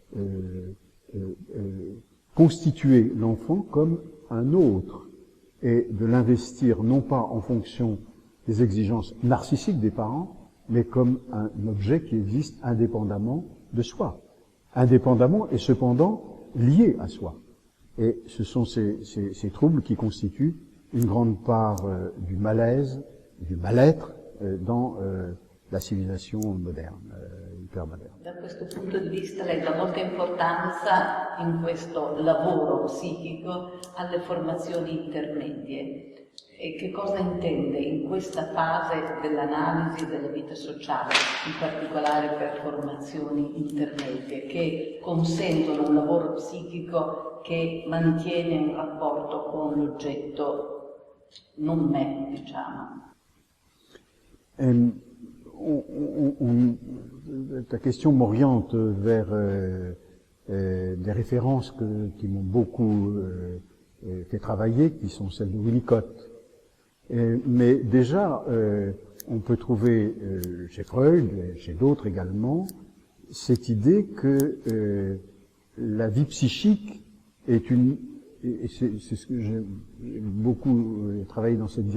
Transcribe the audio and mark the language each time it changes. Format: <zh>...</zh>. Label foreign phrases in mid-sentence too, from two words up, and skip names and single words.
<fr>constituer l'enfant comme un autre et de l'investir non pas en fonction des exigences narcissiques des parents, mais comme un objet qui existe indépendamment de soi, indépendamment et cependant lié à soi. Et ce sont ces troubles qui constituent une grande part du malaise, du mal-être dans la civilisation moderne,</fr> <it>ipermoderne. Da questo punto di vista lei dà molta importanza in questo lavoro psichico alle formazioni intermedie. E che cosa intende in questa fase dell'analisi della vita sociale, in particolare per formazioni intermedie, che consentono un lavoro psichico che mantiene un rapporto con l'oggetto, non me, diciamo?</it> <fr>Ta question m'oriente vers des références qui m'ont beaucoup fait travailler, qui sont celles de Winnicott. Mais déjà, on peut trouver chez Freud, et chez d'autres également, cette idée que la vie psychique est et c'est ce que j'ai beaucoup travaillé dans cette</fr>